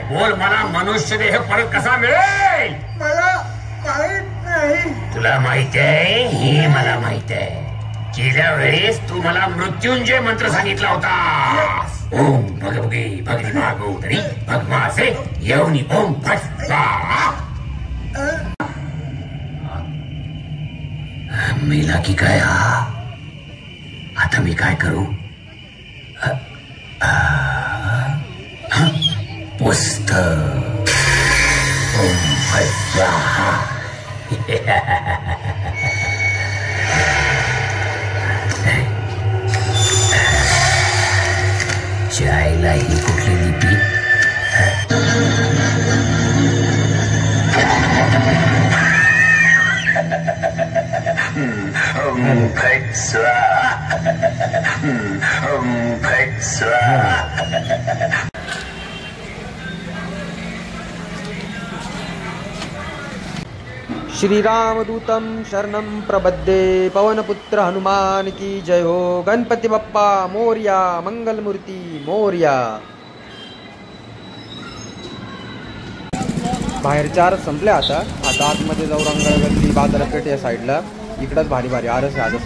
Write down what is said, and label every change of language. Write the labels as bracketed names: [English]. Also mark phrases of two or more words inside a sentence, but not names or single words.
[Marathi] बोल, मला मनुष्य देह परत कसा मिळेल? मला माहित नाही. तुला माहित आहे? हे मला माहित आहे. गेल्या वेळेस तू मला मृत्युंजय मंत्र सांगितला होता. [Sanskrit] ओम भगवगे भगरी भागोदरी भगवासे येऊनी ओम फट स्वाहा. [Marathi] मेला की काय हा? आता मी काय करू? पुस्तक [Sanskrit] ओम फट स्वाहा. [Marathi] जायला ही कुठली लिपी? [Sanskrit] ओम फट स्वाहा. ओम फट स्वाहा. श्रीरामदूतं शरणं प्रपद्ये. [Hindi] पवनपुत्र हनुमान की जय हो. [Marathi] गणपती बाप्पा मोरया. मंगलमूर्ती मोरया. बाहेरच्या आरस संपल्या आता आतमध्ये जाऊ. रंगळगल्ली बाजारपेठ या साईडला. इकडंच भारी भारी आरस आहे आता.